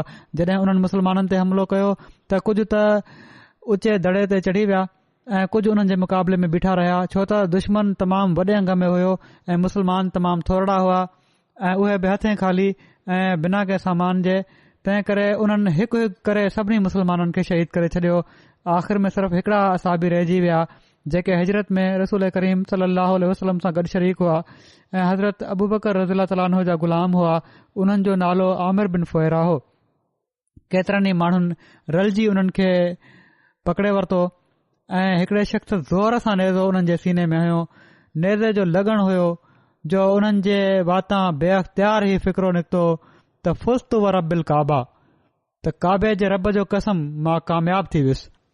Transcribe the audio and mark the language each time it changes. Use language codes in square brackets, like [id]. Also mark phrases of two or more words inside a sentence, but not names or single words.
[sd] जॾहिं उन्हनि मुसलमाननि ते हमिलो कयो त कुझु त उचे दड़े ते चढ़ी विया ऐं कुझु उन्हनि जे मुक़ाबले में बीठा रहिया, छो त दुश्मन तमामु वॾे अंग में हुयो ऐं मुसलमान तमामु थोरा हुआ ऐं उहे बि हथे ख़ाली ऐं बिना कंहिं सामान जे। तंहिं करे उन्हनि हिकु हिकु करे सभिनी मुसलमाननि खे शहीद करे छॾियो। आख़िर में सिर्फ़ हिकड़ा असाबी रहिजी विया जेके हिजरत में रसूल करीम [ar] صلى الله عليه وسلم [sd] सां गॾु शरीक हुआ ऐं हज़रत अबू बकर [ar] رضي الله تعالى عنه [sd] जा ग़ुलाम हुआ। उन्हनि जो नालो आमिर बिन फुहैरा हो। केतिरनि ई माण्हुनि रलजी उन्हनि खे पकड़े वरितो ऐं हिकड़े शख़्स ज़ोर सां नेज़ो उन्हनि जे सीने में हयो। नेज़े जो लॻण हुयो जो उन्हनि जे वातां बेअख़्तियार ई फ़िक्रो निकितो त [ar] فزت ورب الكعبة, [sd] त काबे जे रब जो कसम मां कामयाब थी वियुसि।